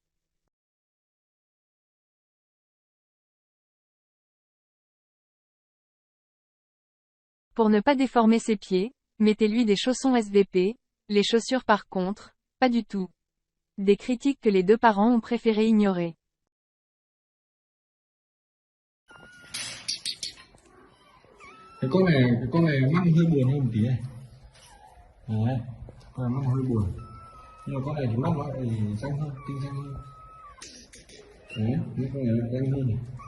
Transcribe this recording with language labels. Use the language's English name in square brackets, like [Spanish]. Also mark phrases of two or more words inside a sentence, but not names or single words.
[French] Pour ne pas déformer ses pieds, mettez-lui des chaussons SVP, les chaussures par contre, pas du tout. Des critiques que les deux parents ont préféré ignorer. [Vietnamese] Cái con này mắt hơi buồn hơn một tí này. Đấy, con này mắt hơi buồn. Nhưng mà con này thì mắt nó lại xanh hơn, tinh xanh hơn. Đấy, cái con này lại xanh hơn này.